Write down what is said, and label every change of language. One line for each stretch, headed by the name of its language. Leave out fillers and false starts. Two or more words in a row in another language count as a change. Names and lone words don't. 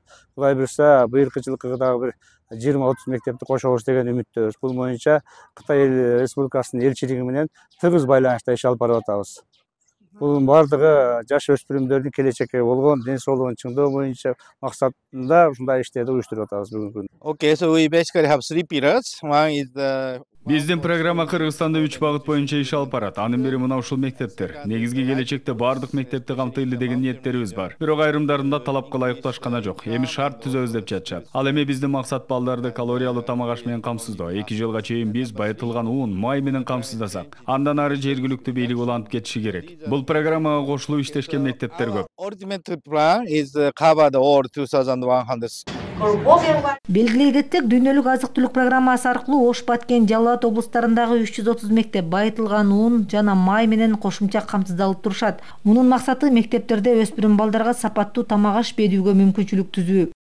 Kyrgyz: Кудай буйрса, быйылкы жылкы дагы бир 20-30 мектепти кошобуз деген үмүттөбүз. Бул боюнча Кытай Республикасынын элчилиги менен тыгыз байланышта иш алып барып атабыз. Бул бардыгы жаш өспүрүмдөрдүн келечекке болгон ден соолугун чыңдоо боюнча максатында ушундай иштерди уюштуруп атабыз бүгүнкү күндө.
English: Okay, so we basically have 3 periods. One is the
Kyrgyz: Биздин программа Кыргызстанда 3 багыт боюнча иш алып барат. Анын бири мына ушул мектептер. Негизги келечекте бардык мектепти камтыйлы деген ниеттерибиз бар. Бирок айрымдарында талапка ылайыктуу ашкана жок. Эми шарт түзөбүз деп жатышат. Ал эми биздин максат балдарды калориялуу тамак аш менен камсыздоо. 2 жылга чейин биз байытылган ун, май менен камсыздасак, андан ары жергиликтүү бийлик улантып кетиши керек. Бул программага кошулуп иштешкен мектептер көп.
English: ultimate plan is cover the all 2100.
Kyrgyz: Белгилей кетсек, дүйнөлүк азык-түлүк программасы аркылуу Ош, Баткен, Жалал Абад облустарындагы 330 мектеп байытылган ун жана май менен кошумча камсыздалып турушат. Мунун максаты мектептерде өспүрүм балдарга сапаттуу тамак аш берүүгө мүмкүнчүлүк түзүү.